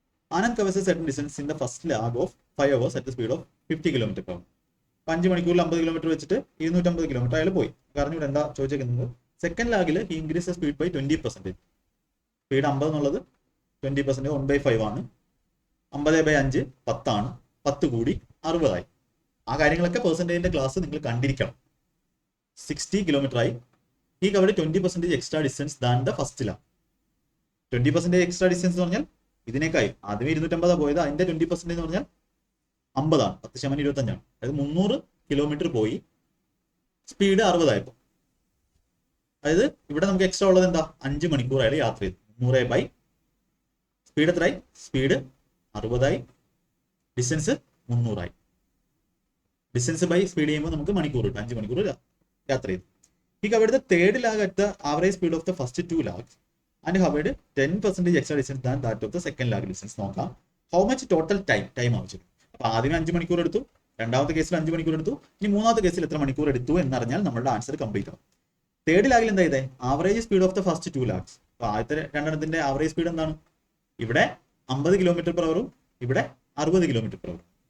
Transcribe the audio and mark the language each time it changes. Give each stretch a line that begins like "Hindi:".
English: Anand covers a certain distance in the first leg of 5 hours at the speed of 50 km/h.
Malayalam: 5 മണിക്കൂറിൽ 50 kilometre വെച്ചിട്ട് 250 kilometre അയാൾ പോയി. കാരണം ഇവിടെ എന്താ ചോദിച്ചേക്കുന്നത്, second ലാഗിൽ
English: He increase speed by 20%.
Malayalam: Speed 50 എന്നുള്ളത് 20% 1/5 ആണ്. 50/5 10 ആണ്. 10 കൂടി 60 ആയി. ആ കാര്യങ്ങളൊക്കെ പെർസെൻറ്റേജിന്റെ ക്ലാസ് നിങ്ങൾ കണ്ടിരിക്കണം. 60 കിലോമീറ്റർ ആയി.
English: He covered 20% extra distance than the first lag.
Malayalam: 20% extra distance എന്ന് പറഞ്ഞാൽ ഇതിനേക്കായി ആദ്യമേ 250 പോയത്, അതിന്റെ 20% എന്ന് പറഞ്ഞാൽ 50 ആണ്. 10% 25 ആണ്. അതായത് 300 കിലോമീറ്റർ പോയി, സ്പീഡ് 60 ആയപ്പോൾ. അതായത് ഇവിടെ നമുക്ക് എക്സ്ട്രാ ഉള്ളത് എന്താ, 5 മണിക്കൂർ അയാൾ യാത്ര ചെയ്തു. 100 സ്പീഡ് എത്രയായി, സ്പീഡ് 60 ആയി, ഡിസ്റ്റൻസ് 300 ആയി. ഡിസ്റ്റൻസ് ബൈ സ്പീഡ് ചെയ്യുമ്പോൾ നമുക്ക് മണിക്കൂർ കിട്ടും. 5 മണിക്കൂർ യാത്ര ചെയ്തു.
English: ഈ covered third lag at the average speed of the first 2 lags and covered 10% extra distance than that of the second lag distance.
Malayalam: നോക്കാം
English: how much total time
Malayalam: ആവശ്യം. അപ്പൊ ആദ്യം 5 മണിക്കൂർ എടുത്തു, രണ്ടാമത്തെ കേസിൽ 5 മണിക്കൂർ എടുത്തു, ഇനി മൂന്നാമത്തെ കേസിൽ എത്ര മണിക്കൂർ എടുത്തു എന്നറിഞ്ഞാൽ നമ്മുടെ ആൻസർ കംപ്ലീറ്റ് ആവും. തേർഡ് ലാഗിൽ എന്താ ചെയ്തേ,
English: Average speed of the first 2 lags.
Malayalam: അപ്പൊ ആദ്യത്തെ രണ്ടെണ്ണത്തിന്റെ ആവറേജ് സ്പീഡ് എന്താണ്, ഇവിടെ 50 km/h, ഇവിടെ 60 km/h.